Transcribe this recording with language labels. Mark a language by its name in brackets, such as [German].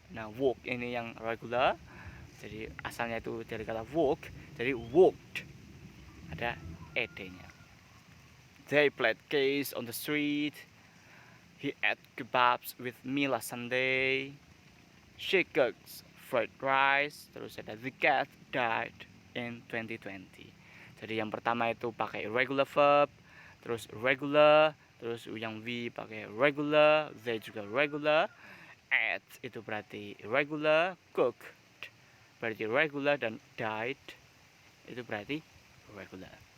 [Indonesian] Nah, walk ini yang regular. Jadi asalnya itu dari kata walk, jadi walked. Ada ed-nya. [English] They played games on the street. He ate kebabs with me last Sunday. She cooks fried rice. [Indonesian] Terus ada [English] the cat died in 2020. [Indonesian] Jadi yang pertama itu pakai regular verb, terus regular, terus yang we pakai regular, they juga regular. Ate itu berarti regular, cook berarti regular, dan died itu berarti regular.